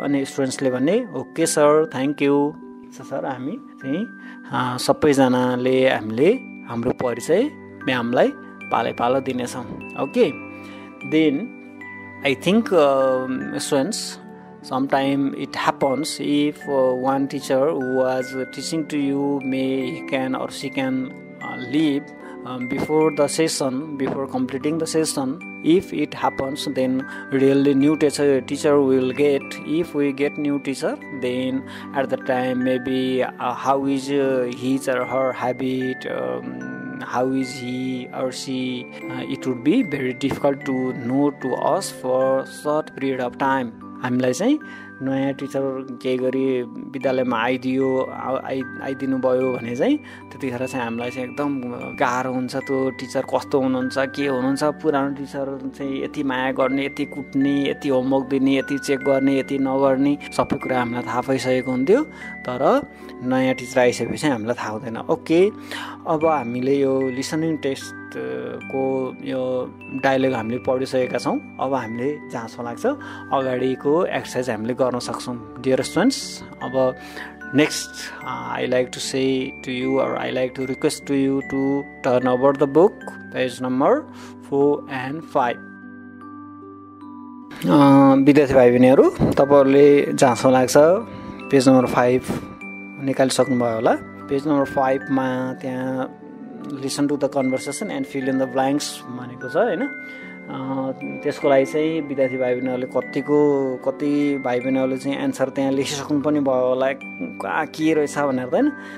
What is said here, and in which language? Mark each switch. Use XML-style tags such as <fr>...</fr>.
<ne>अनि स्टुडेन्ट्सले भने okay sir,</ne> <en>thank you sir,</en> <ne>हामी चाहिँ सबैजनाले हामीले हाम्रो परिचय म्यामलाई पालो दिनेछौँ।</ne> <en>Okay, then I think students sometime it happens if one teacher who was teaching to you he can or she can leave before the session, before completing the session. If it happens, then really new teacher will get. If we get new teacher, then at the time maybe how is his or her habit, how is he or she, it would be very difficult to know to us for short period of time.</en> <ne>हामीलाई चाहिँ नयाँ teacher के गरी विद्यालयमा आइदिनु भयो भने चाहिँ त्यतिखेर चाहिँ हामीलाई चाहिँ एकदम गाह्रो हुन्छ। त्यो टिचर कस्तो हुनुहुन्छ, के हुनुहुन्छ, पुरानो टिचर चाहिँ यति माया गर्ने, यति कुट्ने, यति होमवर्क दिने, यति चेक गर्ने, यति नगर्ने, सबै कुरा हामीलाई थाहा भइसकेको हुन्थ्यो। तर नयाँ टिचर आइसकेपछि हामीलाई थाहा हुँदैन। ओके, अब हामीले यो लिसनिङ टेस्टको यो डायलग हामीले पढिसकेका छौँ। अब हामीले जहाँसम्म लाग्छ अगाडिको एक्सर्साइज हामीले गर्न सक्छौँ। डियर स्टुडेन्ट्स, अब</ne> <en>Next, I like to say to you, or I like to request to you to turn over the book, page number 4 and 5.</en> <ne>विद्यार्थी भाइ बहिनीहरू, तपाईहरुले जहाँसम्म लाग्छ पेज नम्बर 5 निकालिसक्नुभयो होला। पेज नम्बर 5 मा त्यहाँ</ne> <en>listen to the conversation and fill in the blanks</en> <ne>भनेको छ हैन। त्यसको लागि चाहिँ विद्यार्थी भाइ बहिनीहरूले कति भाइ बहिनीहरूले चाहिँ एन्सर त्यहाँ लेखिसक्नु पनि भयो होला, के रहेछ भनेर त हैन।</ne>